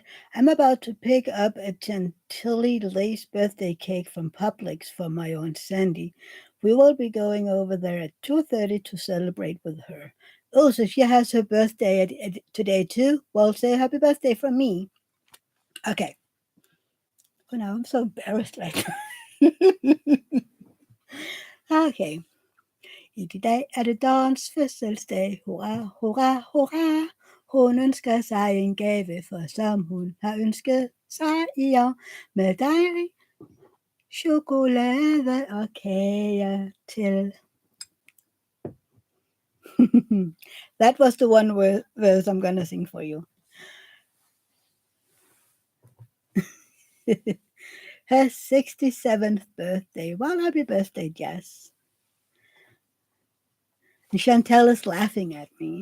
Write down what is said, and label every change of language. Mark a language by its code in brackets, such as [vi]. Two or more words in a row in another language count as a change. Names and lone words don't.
[en] I'm about to pick up a Chantilly lace birthday cake from Publix for my Aunt Sandy. We will be going over there at 2:30 to celebrate with her. Oh, so she has her birthday today too? Well, say happy birthday from me. Okay. Oh, now I'm so embarrassed right now. Okay. [da] I dag er det Dawns fødselsdag. Hurra, hurra, hurra. Hun ønsker sig en gave, for som hun har ønsket sig i år. Med dejlig chokolade og kager til. [en] That was the one verse I'm gonna sing for you. Her 67th birthday. Well, happy birthday, Jess. And Chantel is laughing at me.